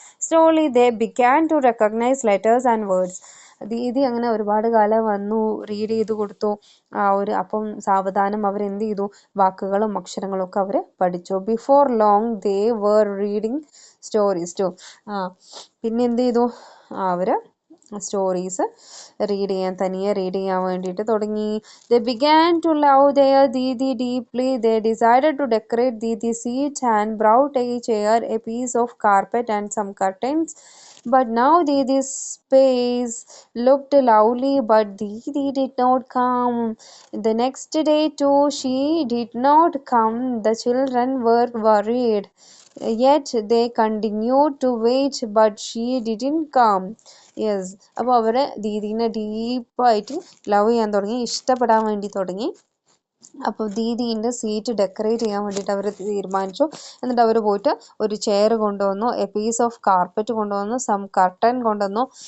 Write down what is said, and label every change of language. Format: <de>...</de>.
<en>Slowly they began to recognize letters and words.</en> <ml>Didi അങ്ങനെ ഒരുപാട് കാലം വന്നു, റീഡ് ചെയ്ത് കൊടുത്തു. അപ്പം സാവധാനം അവരെന്ത് ചെയ്തു, വാക്കുകളും അക്ഷരങ്ങളും ഒക്കെ അവർ പഠിച്ചു.</ml> <en>before long they were reading stories too,</en> <ml>പിന്നെ എന്ത് ചെയ്തു, അവർ സ്റ്റോറീസ് തനിയെ റീഡ് ചെയ്യാൻ വേണ്ടിയിട്ട് തുടങ്ങി.</ml> <en>They began to love their Didi deeply. They decided to decorate Didi's seat and brought a chair, a piece of carpet and some curtains. But now Didi's space looked lovely, but Didi did not come. The next day too, she did not come. The children were worried. Yet they continued to wait, but she didn't come.</en> <ml>Yes, അപ്പോൾ അവർ ദീദീനെ ഡീപ്പായിട്ട് love ചെയ്യാൻ തുടങ്ങി, ഇഷ്ടപ്പെടാൻ വേണ്ടി തുടങ്ങി. അപ്പോൾ ദീദീൻ്റെ seat decorate ചെയ്യാൻ വേണ്ടിയിട്ട് അവർ തീരുമാനിച്ചു. എന്നിട്ട് അവർ പോയിട്ട് ഒരു ചെയർ കൊണ്ടുവന്നു, എ പീസ് ഓഫ് കാർപ്പറ്റ് കൊണ്ടുവന്നു, സം കർട്ടൻ കൊണ്ടുവന്നു.</ml>